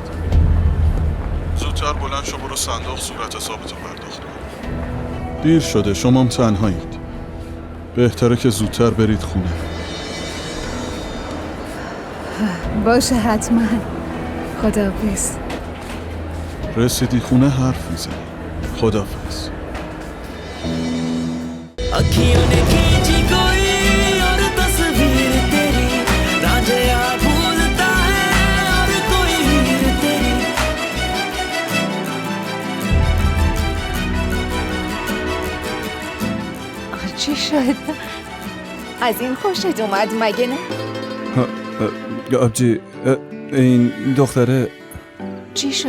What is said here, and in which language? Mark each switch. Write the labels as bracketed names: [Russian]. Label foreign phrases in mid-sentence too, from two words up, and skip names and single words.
[Persian] زودتر بلند شو برو صندوق صورت حسابتو پرداخت کن. دیر شده، شمام تنهایید. بهتره که زودتر برید خونه. باشه حتما. خداحافظ. رسیدی خونه حرف میزنی. خداحافظ. [Hindi] अखियों ने खींची कोई और तस्वीर तेरी, रांझे आ भूलता है और कोई हीर तेरी. [Persian] چی شد؟ از این خوشت اومد مگه نه؟ آبجی این دختره چی شده؟